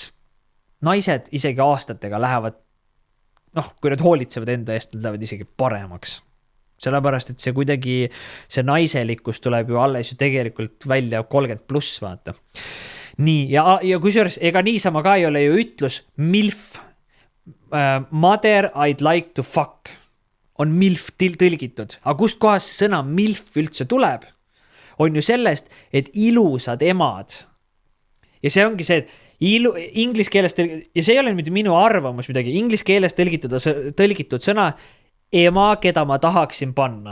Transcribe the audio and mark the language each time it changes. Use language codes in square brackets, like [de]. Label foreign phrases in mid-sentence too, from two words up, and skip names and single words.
[et] Naised isegi aastatega lähevad, kui nad hoolitsevad enda eest, nad lähevad isegi paremaks. Sellepärast, et see kuidagi, see naiselikkus tuleb ju alles ju tegelikult välja 30+, vaata. Nii, ja kusjuures, ega niisama ka ei ole ju ütlus MILF, [en] mother I'd like to fuck. [et] On MILF tõlgitud. Aga kust kohas sõna MILF üldse tuleb? On ju sellest, et ilusad emad. Ja see ongi see, et inglis keeles, ja see ei ole mitte minu arvamus midagi, inglis keeles tõlgitud sõna ema, keda ma tahaksin panna.